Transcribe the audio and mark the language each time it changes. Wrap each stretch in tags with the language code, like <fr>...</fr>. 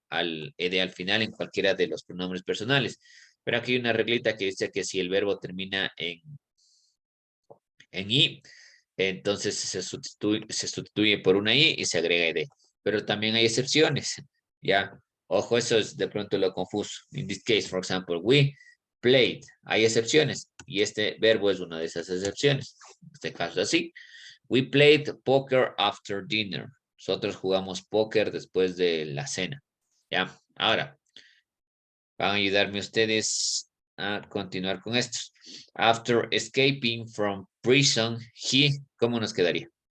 <es>Al ed al final en cualquiera de los pronombres personales. Pero aquí hay una reglita que dice que si el verbo termina en I, entonces se sustituye por una I y se agrega ed. Pero también hay excepciones, ¿ya? Ojo, eso es de pronto lo confuso.</es> <en>In this case, for example, we played.</en> <es>Hay excepciones y este verbo es una de esas excepciones. En este caso así.</es> <en>We played poker after dinner.</en> <es>Nosotros jugamos póker después de la cena. ¿Ya? Ahora, van a ayudarme ustedes a continuar con esto.</es> <en>After escaping from prison,</en> <es>¿cómo nos quedaría?</es>